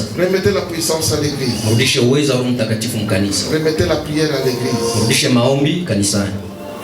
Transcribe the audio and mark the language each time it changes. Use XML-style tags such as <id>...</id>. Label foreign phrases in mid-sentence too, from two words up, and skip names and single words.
<fr>Remettez la puissance à l'église.</fr> <sw>Mrudishe uwezo wa Roho Mtakatifu mkanisa.</sw> <fr>Remettez la prière à l'église.</fr> <sw>Mrudishe maombi kanisani.</sw>